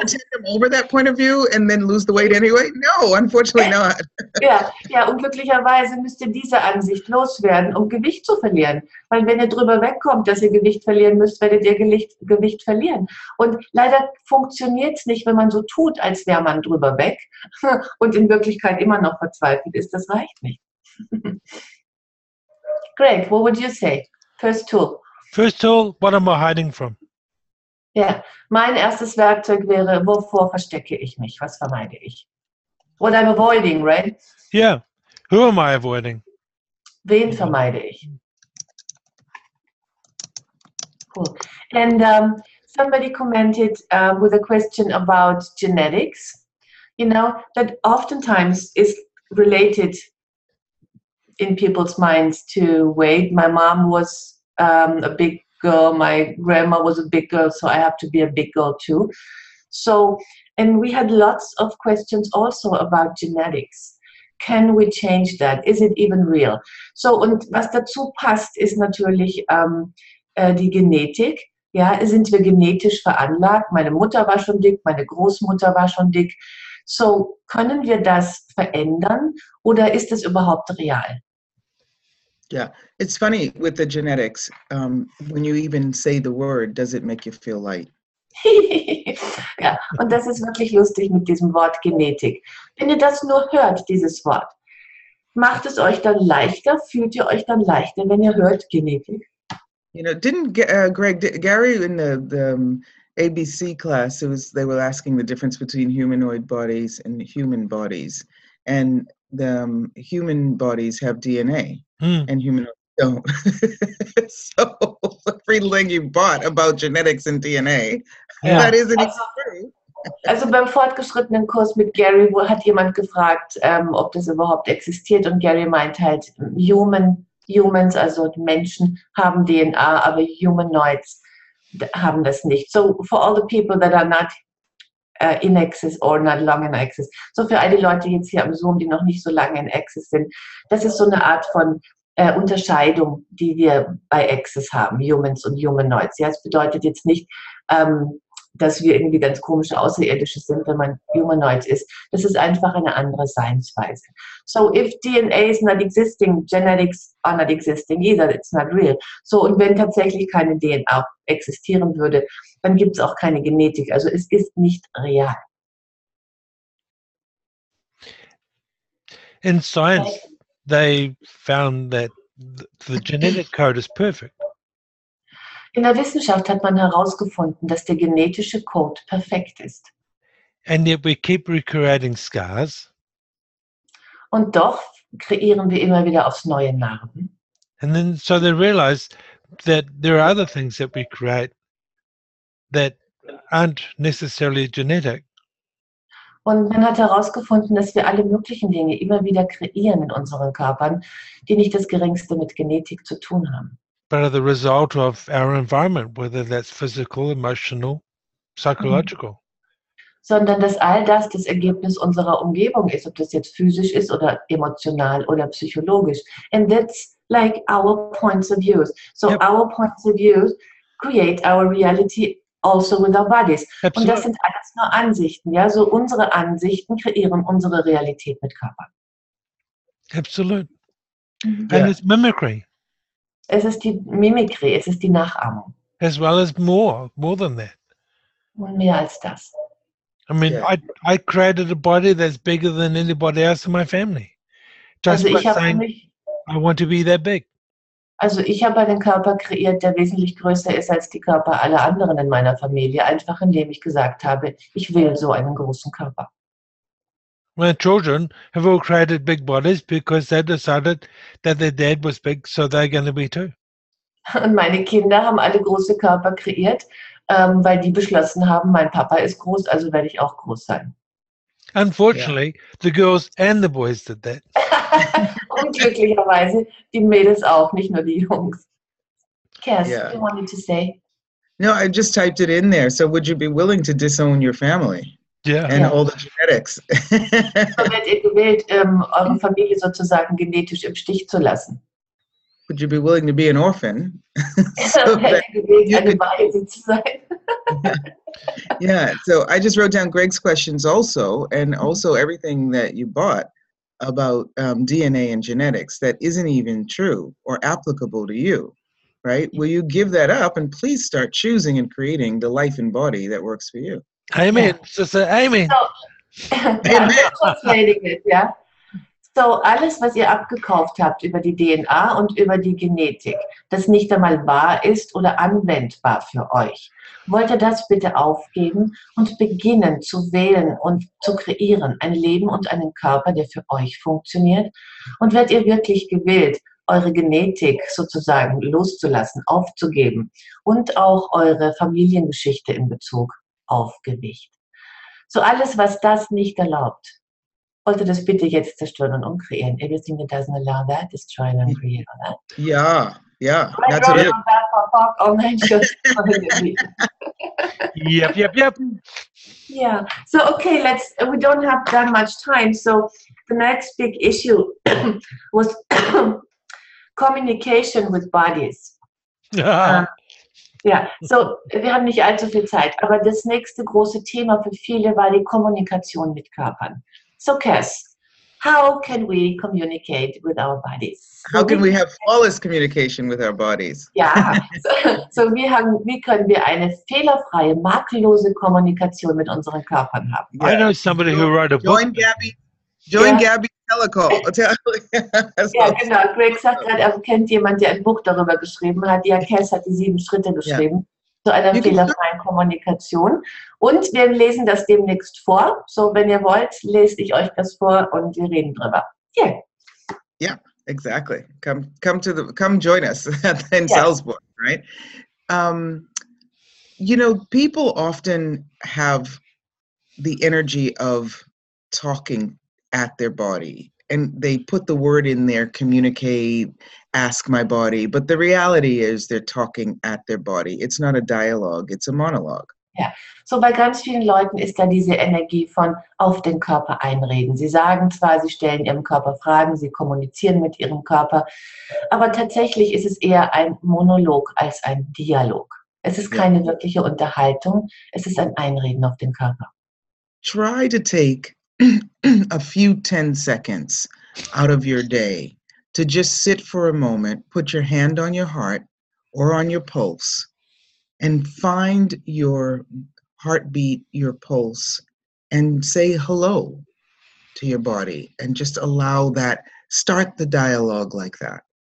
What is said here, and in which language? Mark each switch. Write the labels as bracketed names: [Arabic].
[English] pretend I'm over that point of view and then lose the weight anyway? No, unfortunately not. [German] Ja, unglücklicherweise müsst ihr diese Ansicht loswerden, um Gewicht zu verlieren. Weil wenn ihr drüber wegkommt, dass ihr Gewicht verlieren müsst, werdet ihr Gewicht verlieren. Und leider funktioniert es nicht, wenn man so tut, als wäre man drüber weg und in Wirklichkeit immer noch verzweifelt ist. Das reicht nicht. [English] Greg, what would you say? First tool. First tool, what am I hiding from? [German] Ja, mein erstes Werkzeug wäre, wovor verstecke ich mich? Was vermeide ich? [English] What I'm avoiding, right? Yeah. Who am I avoiding? [German] Wen vermeide ich? [English] Cool. And somebody commented with a question about genetics, that oftentimes is related in people's minds to weight. My mom was a big girl. My grandma was a big girl, so I have to be a big girl too. So, and we had lots of questions also about genetics. Can we change that? Is it even real? [German] So, und was dazu passt, ist natürlich die Genetik. Ja, sind wir genetisch veranlagt? Meine Mutter war schon dick, meine Großmutter war schon dick. So, können wir das verändern oder ist es überhaupt real? [English] Yeah, it's funny with the genetics. When you even say the word, does it make you feel light? [German] Ja, und das ist wirklich lustig mit diesem Wort Genetik. Wenn ihr das nur hört, dieses Wort, macht es euch dann leichter? Fühlt ihr euch dann leichter, wenn ihr hört Genetik? [English] Didn't Gary in the ABC class, they were asking the difference between humanoid bodies and human bodies, and the human bodies have DNA. And humanoids don't. So everything you bought about genetics and DNA, that isn't true. [German] Also beim fortgeschrittenen Kurs mit Gary hat jemand gefragt, ob das überhaupt existiert, und Gary meint halt, humans, also Menschen haben DNA, aber Humanoids haben das nicht. [English] So for all the people that are not in Access or not long in Access. [German] So für all die Leute jetzt hier am Zoom, die noch nicht so lange in Access sind, das ist so eine Art von Unterscheidung, die wir bei Access haben, Humans und Humanoids. Ja, es bedeutet jetzt nicht, dass wir irgendwie ganz komische Außerirdische sind, wenn man Humanoid ist. Das ist einfach eine andere Seinsweise. [English] So, if DNA is not existing, genetics are not existing either, it's not real. [German] So, und wenn tatsächlich keine DNA existieren würde, dann gibt es auch keine Genetik. Also es ist nicht real. [English] In science, they found that the genetic code is perfect. [German] In der Wissenschaft hat man herausgefunden, dass der genetische Code perfekt ist. [English] And yet we keep recreating scars. [German] Und doch kreieren wir immer wieder aufs neue Narben. [English] And then so they realize that there are other things that we create that aren't necessarily genetic. [German] Und man hat herausgefunden, dass wir alle möglichen Dinge immer wieder kreieren in unseren Körpern, die nicht das Geringste mit Genetik zu tun haben. [English] But are the result of our environment, whether that's physical, emotional, psychological. [German] Sondern dass all das das Ergebnis unserer Umgebung ist, ob das jetzt physisch ist oder emotional oder psychologisch. [English] And that's like our points of views. So Yep. our points of views create our reality also with our bodies. [German] Und das sind alles nur Ansichten. Ja, so unsere Ansichten kreieren unsere Realität mit Körpern. [English] Absolute. Mhm. And it's mimicry, [German] Es ist die Mimikry, es ist die Nachahmung. [English] as well as more than that. [German] Und mehr als das. [English] I mean, Yeah. I created a body that's bigger than anybody else in my family. Just [German] Also [English] by [German] ich habe [English] saying, I want to be that big. [German] einen Körper kreiert, der wesentlich größer ist als die Körper aller anderen in meiner Familie, einfach indem ich gesagt habe, ich will so einen großen Körper. [English] My children have all created big bodies because they decided that their dad was big, so they're going to be too. [German] Und meine Kinder haben alle große Körper kreiert, weil die beschlossen haben, mein Papa ist groß, also werde ich auch groß sein. [English] Unfortunately, the girls and the boys did that. [German] Und glücklicherweise die Mädels auch, nicht nur die Jungs. [English] Kass, Yeah. you wanted to say? No, I just typed it in there. So would you be willing to disown your family Yeah. and Yeah. all the genetics? [German] So werdet ihr gewählt, eure Familie sozusagen genetisch im Stich zu lassen. [English] Would you be willing to be an orphan? So [German] So werdet [English] that [German] ihr gewählt, [English] you [German] eine [English] could- [German] Waise zu sein. [English] Yeah, so I just wrote down Greg's questions also, and also everything that you bought about DNA and genetics that isn't even true or applicable to you, right? Will you give that up and please start choosing and creating the life and body that works for you? Amen, sister. Amen. So, ja, I'm translating it, ja. [German] So, alles, was ihr abgekauft habt über die DNA und über die Genetik, das nicht einmal wahr ist oder anwendbar für euch, wollt ihr das bitte aufgeben und beginnen zu wählen und zu kreieren, ein Leben und einen Körper, der für euch funktioniert? Und werdet ihr wirklich gewillt, eure Genetik sozusagen loszulassen, aufzugeben und auch eure Familiengeschichte in Bezug auf Gewicht? So alles, was das nicht erlaubt, wollte das bitte jetzt zerstören und umkreieren. [English] Everything that doesn't allow that, destroy and uncreate that. Yeah, yeah. I That's wrote it. on that for fuck, oh nein, schon. Yep. Yeah. So okay, we don't have that much time. So the next big issue was communication with bodies. [German] Ja, so wir haben nicht allzu viel Zeit, aber das nächste große Thema für viele war die Kommunikation mit Körpern. [English] So Kass, how can we communicate with our bodies? How can we have flawless communication with our bodies? [German] Ja, wie können wir eine fehlerfreie, makellose Kommunikation mit unseren Körpern haben? [English] I know somebody who wrote a book. Join Gabby. Join Yeah. Gabby's telecall. [German] Ja, genau. Greg sagt gerade, er kennt jemanden, der ein Buch darüber geschrieben hat. Ja, Kass hat die 7 Schritte geschrieben zu einer [English] You can [German] fehlerfreien Kommunikation. Und wir lesen das demnächst vor. So, wenn ihr wollt, lese ich euch das vor und wir reden drüber. [English] Yeah. Yeah, exactly. Come join us in Salzburg, right? You know, people often have the energy of talking at their body, and they put the word in there, communicate, ask my body, but the reality is they're talking at their body. It's not a dialogue, it's a monologue. [German] Ja, so bei ganz vielen Leuten ist da diese Energie von auf den Körper einreden. Sie sagen zwar, sie stellen ihrem Körper Fragen, sie kommunizieren mit ihrem Körper, aber tatsächlich ist es eher ein Monolog als ein Dialog. Es ist keine wirkliche Unterhaltung, es ist ein Einreden auf den Körper. [English] Try to take a few 10 seconds out of your day to just sit for a moment, put your hand on your heart or on your pulse, and find your heartbeat, your pulse, and say hello to your body and just allow that, start the dialogue like that.